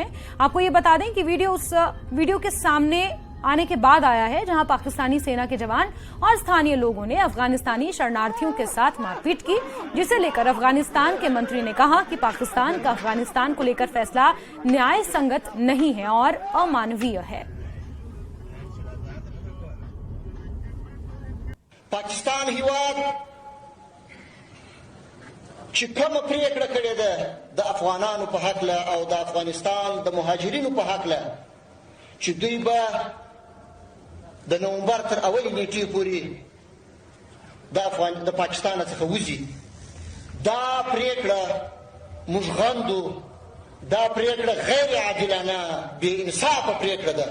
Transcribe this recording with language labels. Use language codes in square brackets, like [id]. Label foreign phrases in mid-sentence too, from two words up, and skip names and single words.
[hi] आपको ये बता दें कि वीडियो के सामने आने के बाद आया है, जहां पाकिस्तानी सेना के जवान और स्थानीय लोगों ने अफगानिस्तानी शरणार्थियों के साथ मारपीट की, जिसे लेकर अफगानिस्तान के मंत्री ने कहा कि पाकिस्तान का अफगानिस्तान को लेकर फैसला न्याय संगत नहीं है और अमानवीय है। [ps] پاکستان هیواد چې کومه پریکړه کړې ده د افغانانو په حق له او د افغانستان د مهاجرینو په حق له چې دوی به د نومبر تر اولې نیټې پورې د پاکستان څخه وځي، دا پریکړه موږ غندو، دا پریکړه غیر عادلانه بې انصافه پریکړه ده.